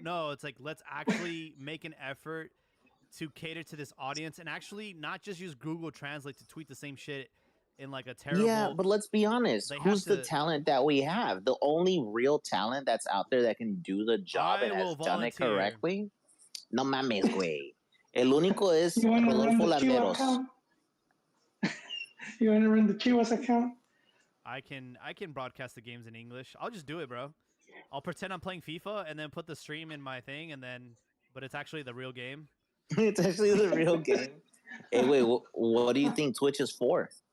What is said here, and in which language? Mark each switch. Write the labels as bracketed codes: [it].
[en] No, it's like, let's actually make an effort to cater to this audience and actually not just use Google Translate to tweet the same shit in like a terrible... Yeah, but let's be honest. Who's the talent that we have? The only real talent that's out there that can do the job and has done it correctly? [es] No mames, güey. El único es Rodolfo Landeros. [en] You want to run the Chivas account? I can broadcast the games in English. I'll just do it, bro. I'll pretend I'm playing FIFA and then put the stream in my thing, but it's actually the real game. It's actually the real game. Hey, wait, what do you think Twitch is for?